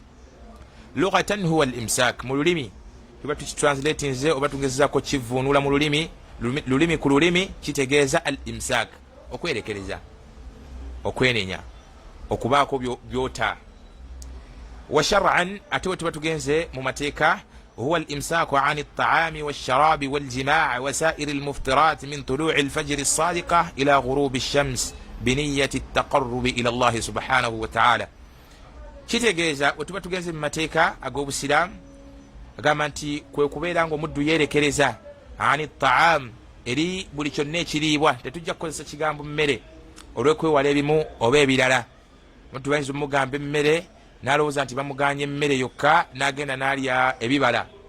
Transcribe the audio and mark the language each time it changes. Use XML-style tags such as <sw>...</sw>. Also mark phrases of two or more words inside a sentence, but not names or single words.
<ar>لغةً هو الإمساك,</ar> <lg>mu lulimi tuba tukitranslatinze oba tugezezako kivuunula mu lulimi ku lulimi kitegeeza al-imsak, okwerekereza, okwenenya, okubaako byota.</lg> <ar>وشرعاً</ar> <lg>ate tuba tugenze mu mateeka,</lg> <ar>هو الإمساك عن الطعام والشراب والجماع وسائر المفطرات من طلوع الفجر الصادق إلى غروب الشمس بنية التقرب إلى الله سبحانه وتعالى.</ar> <lg>Kitegeeza tuba tugenze mu mateeka ag'obusiraamu agamba nti kwe kubeera ng'omuddu yeerekereza</lg> <ar>عن الطعام,</ar> <lg>eri buli kyonna ekiriibwa. Tetujja kukozesa kigambo mmere olw'okwewala ebimu oba ebirala. Omuntu bayinza omugamba emmere n'alowooza nti bamuganye emmere yokka n'agenda n'alya ebibala.</lg>